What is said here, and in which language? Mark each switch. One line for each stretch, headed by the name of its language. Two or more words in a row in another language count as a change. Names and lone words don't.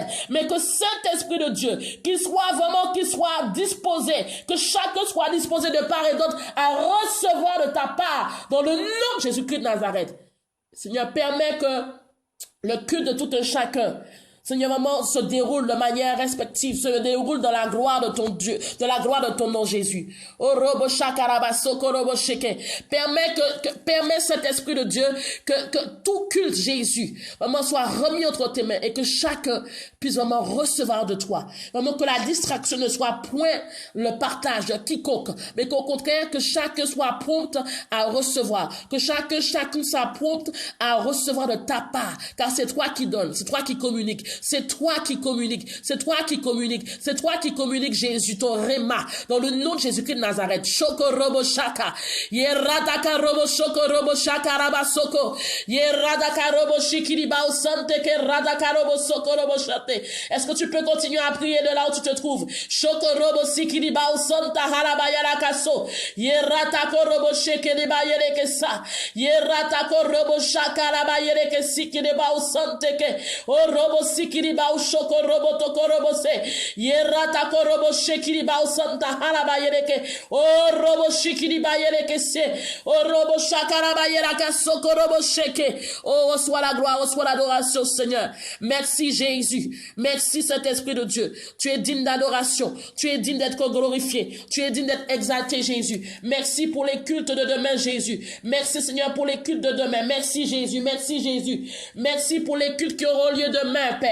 French: Mais que Saint-Esprit de Dieu, qu'il soit disposé, que chacun soit disposé de part et d'autre à recevoir de ta part dans le nom de Jésus-Christ de Nazareth. Seigneur, permets que le culte de tout un chacun, Seigneur, maman, se déroule de manière respective, se déroule dans la gloire de ton Dieu, de la gloire de ton nom, Jésus. Oh, robo shakaraba soko robo sheke. Permets cet esprit de Dieu que tout culte, Jésus, maman, soit remis entre tes mains et que chacun puisse vraiment recevoir de toi. Maman, que la distraction ne soit point le partage de quiconque, mais qu'au contraire, que chacun soit prompt à recevoir, que chacun soit prompt à recevoir de ta part, car c'est toi qui donnes, c'est toi qui communiques. C'est toi qui communiques, c'est toi qui communiques, c'est toi qui communiques, Jésus, ton réma, dans le nom de Jésus-Christ de Nazareth. Shoko robo shaka, yeradaka robo shoko robo shaka raba soko, yeradaka robo shikiri bao sante ke radaka robo soko robo shate. Est-ce que tu peux continuer à prier de là où tu te trouves? Shoko robo sikiri bao santa haraba yaraka so, yeratako robo shekiri ba yereke sa, yeratako robo shaka raba yereke sikiri bao sante ke, o robo sikiriba ushoko robo toko robo se yerata ko robo shekiriba usanta haraba yereke o robo shikiriba yereke se o robo shakaraba yeraka soko robo sheke. Oh, reçois la gloire, reçois l'adoration, Seigneur. Merci Jésus, merci Saint-Esprit de Dieu. Tu es digne d'adoration, tu es digne d'être glorifié, tu es digne d'être exalté, Jésus. Merci pour les cultes de demain, Jésus. Merci Seigneur pour les cultes de demain. Merci Jésus, merci Jésus. Merci pour les cultes qui auront lieu demain, Père.